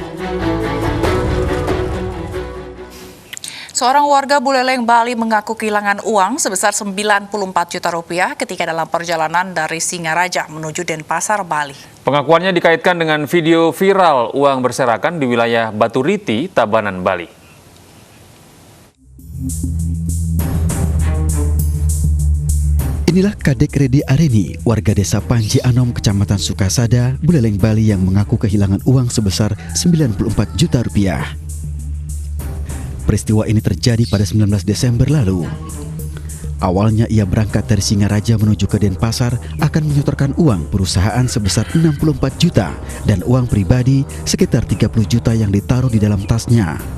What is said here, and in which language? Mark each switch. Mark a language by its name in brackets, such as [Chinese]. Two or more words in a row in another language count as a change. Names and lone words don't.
[Indonesian] Seorang warga Buleleng, Bali mengaku kehilangan uang sebesar 94 juta rupiah ketika dalam perjalanan dari Singaraja menuju Denpasar, Bali. Pengakuannya dikaitkan dengan video viral uang berserakan di wilayah Baturiti, Tabanan, Bali. Inilah Kadek Redi Areni, warga desa Panji Anom, Kecamatan Sukasada, Buleleng, Bali yang mengaku kehilangan uang sebesar 94 juta rupiah. Peristiwa ini terjadi pada 19 Desember lalu. Awalnya ia berangkat dari Singaraja menuju ke Denpasar akan menyetorkan uang perusahaan sebesar 64 juta dan uang pribadi sekitar 30 juta yang ditaruh di dalam tasnya.